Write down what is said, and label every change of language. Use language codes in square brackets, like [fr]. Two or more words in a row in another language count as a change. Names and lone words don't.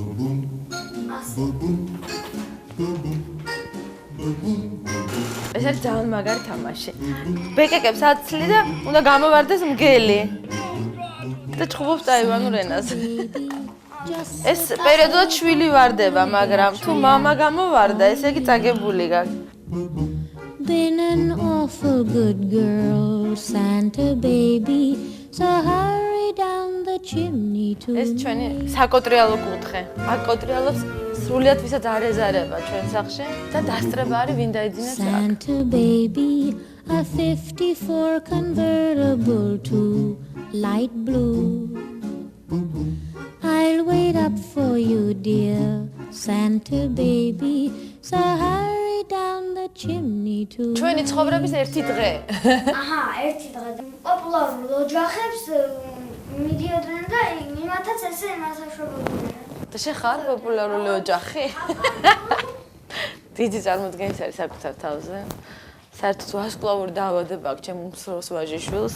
[ka] ეს არის ძალიან მაგარი თამაში. ბეკეკებს აცლი და უნდა გამოვარდეს მგელი. და ჭხუბობს ტაივანურ ენაზე. ეს პერიოდულად შვილი ვარდება, მაგრამ თუ მამა გამოვარდა, ესე იგი წაგებული გაქვს. [en] Been an awful good girl, Santa baby, so hurry down the chimney to [ka] ეს ჩვენი საკოტრიალო კუთხე. აქ კოტრიალოს სრულიად ვისაც არ ეზარება ჩვენ სახლში და დასწრება არის ვინ დაიძინებს აქ. [en] Santa baby, a 54 convertible to light blue. I'll wait up for you, dear Santa baby, so hurry down the chimney to [ka] ჩვენი ცხოვრების ერთი დღე. აჰა, ერთი დღე. პოპულარულ ოჯახებს მიდიოდნენ და იმათაც ესე მასაშრობდნენ. და შენ ხარ პოპულარული ოჯახი? დიდი წარმოდგენით არის საკუთარ თავზე. საერთოდ ვარსკვლავური დაავადება აქვს ჩემ უმცროს ვაჟიშვილს.